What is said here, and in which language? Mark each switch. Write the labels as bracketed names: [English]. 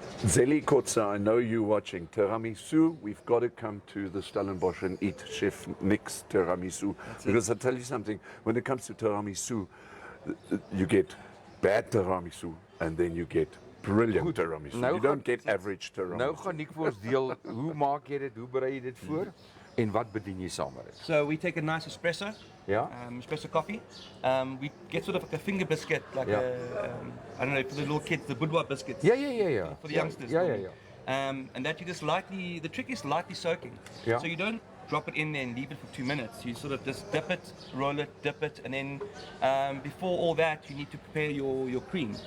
[English] Zeli Kotza, I know you watching. Tiramisu, we've got to come to the Stellenbosch and eat Chef Nick's tiramisu. Because I tell you something, when it comes to tiramisu, you get bad tiramisu and then you get brilliant tiramisu. [Afrikaans] Nou [English] You don't get average tiramisu. [Afrikaans] Nou gaan Nick vir ons deel hoe maak jy dit, hoe berei jy dit voor en wat bedien jy saam met dit? [English] So we take a nice espresso, [Afrikaans] Ja? [English] espresso coffee. We get sort of like a finger biscuit, like Yeah. I don't know, for the little kids, the boudoir biscuits. [Afrikaans] Ja. [English] For the youngsters. [Afrikaans] Ja. [English] And that you just lightly, the trick is lightly soaking. Yeah. So you don't drop it in there and leave it for 2 minutes. You sort of just dip it, roll it, dip it, and then before all that, you need to prepare your cream.